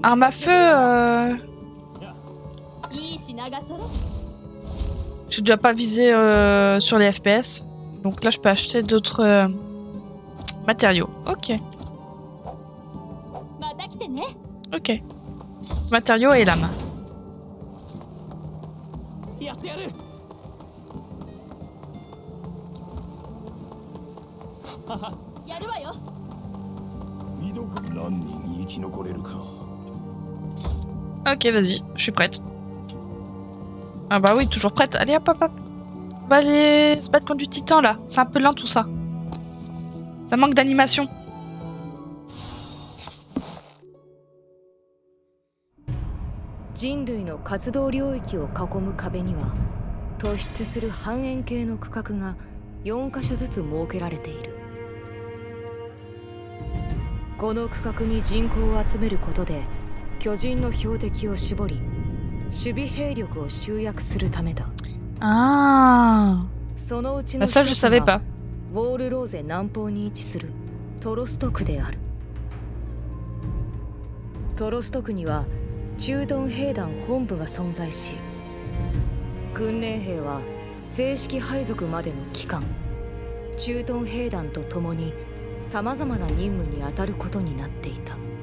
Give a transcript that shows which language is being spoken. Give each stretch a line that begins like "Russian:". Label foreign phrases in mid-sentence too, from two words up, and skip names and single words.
French: Arme à feu, je suis déjà pas visé sur les FPS. Donc là, je peux acheter d'autres matériaux. Ok. Ok. Matériaux et lame.
Japanese: やってやる。やるわよ。見どこ何人生き残れるか。
French: Ok, vas-y, je suis prête. Ah bah oui, toujours prête. Allez, hop, hop, hop. On va aller se battre contre du titan, là. C'est un peu lent, tout ça. Ça manque d'animation.
Japanese: 人類の活動領域を囲む壁には突出する半円形の区画が4カ所ずつ設けられている。この区画に人口を集めることで巨人の標的を絞り守備兵力を集約するためだ。
French: Ah.
Japanese: そのうちの
French: Bah ça, je
Japanese: 一つ
French: savais
Japanese: が
French: pas.
Japanese: ウォールローゼ南方に位置するトロスト区である。トロスト区には駐屯兵団本部が存在し、訓練兵は正式配属までの期間、駐屯兵団と共にさまざまな任務に当たることになっていた。